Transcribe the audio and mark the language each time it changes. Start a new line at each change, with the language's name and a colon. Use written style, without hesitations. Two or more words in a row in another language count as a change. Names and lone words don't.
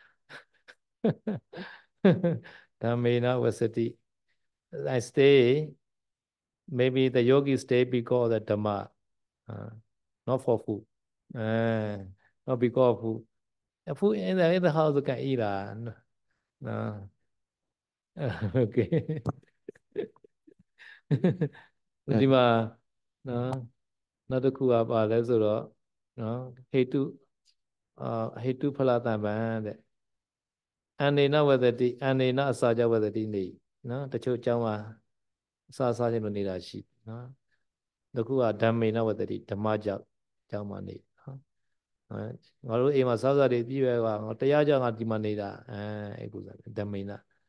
Pali: Dhamina Vasati.
English: I stay, maybe the yogi stay because of the Dhamma. Not for food. Not because of food. Food in the house you can eat. No. Okay.
Burmese: ဒီမှာနော်နောက်တစ်ခုကပါလဲဆိုတော့နော်ဟေတုဟေတုဖလတံပံတဲ့အန္နေနဝတ္တိအန္နေနအစာကြဝတ္တိနေနော်တချို့အကြောင်းမှာအစာစားခြင်းလို့နေတာရှိနော်တစ်ခုကဓမ္မေနဝတ္တိဓမ္မကြောင့်အကြောင်းမှာနေနော်ငါတို့အိမ်မှာစားစားတွေပြည့်ရွယ်ကငါတရားကြောင့်ငါဒီမှာနေတာအဲ့ကုစားဓမ္မေန